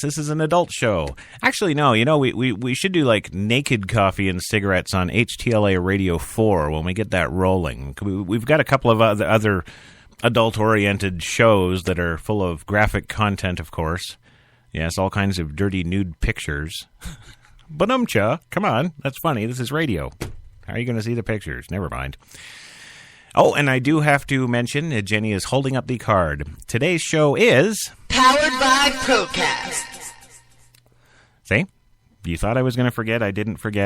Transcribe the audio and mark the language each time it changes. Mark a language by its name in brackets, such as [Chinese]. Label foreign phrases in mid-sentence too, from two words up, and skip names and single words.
[English] This is an adult show. Actually, no. We should do like Naked Coffee and Cigarettes on HTLA Radio 4 when we get that rolling. We've got a couple of other adult-oriented shows that are full of graphic content, of course. Yes, all kinds of dirty nude pictures. Ba-dum-cha. Come on. That's funny. This is radio. How are you going to see the pictures? Never mind. Oh, and I do have to mention Jenny is holding up the card. Today's show is... Powered by Procast. See? You thought I was going to forget. I didn't forget.